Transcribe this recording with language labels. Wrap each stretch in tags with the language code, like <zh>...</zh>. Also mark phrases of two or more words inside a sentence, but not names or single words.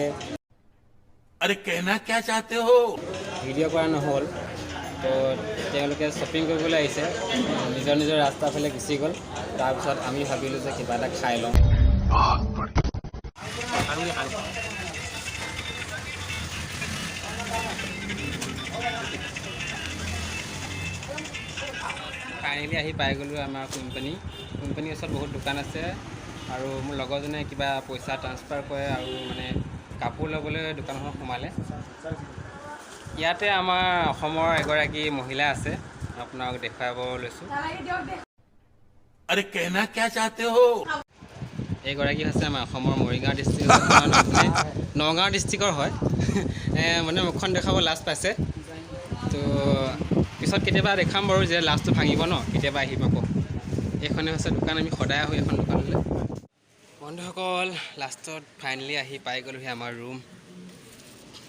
<hi>अरे कहना क्या चाहते हो</hi> <as>ভিডিঅ' কৰা নহ'ল। তো তেওঁলোকে শ্বপিং কৰিবলৈ আহিছে, নিজৰ নিজৰ ৰাস্তাৰ ফালে গুচি গ'ল। তাৰপিছত আমি ভাবিলোঁ যে কিবা এটা খাই লওঁ। ফাইনেলি আহি পাই গ'লোঁ আমাৰ কোম্পানীৰ ওচৰত বহুত দোকান আছে আৰু মোৰ লগৰজনে কিবা পইচা ট্ৰান্সফাৰ কৰে আৰু মানে কাপোৰ ল'বলৈ দোকানখন সোমালে। ইয়াতে আমাৰ অসমৰ এগৰাকী মহিলা আছে, আপোনাক দেখুৱাব লৈছোঁ।</as> <hi>अरे कहना क्या चाहते हो</hi> <as>এইগৰাকী হৈছে আমাৰ অসমৰ মৰিগাঁও ডিষ্ট্ৰিক্ট নগাঁও ডিষ্ট্ৰিক্টৰ হয়। মানে মুখখন দেখাব লাজ পাইছে। তো পিছত কেতিয়াবা দেখাম বাৰু যে লাজটো ভাঙিব ন, কেতিয়াবা আহিম আকৌ। এইখনে হৈছে দোকান, আমি সদায় আহোঁ এখন দোকানলৈ। বন্ধুসকল লাষ্টত ফাইনেলি আহি পাই গ'লোহি আমাৰ ৰুম।</as>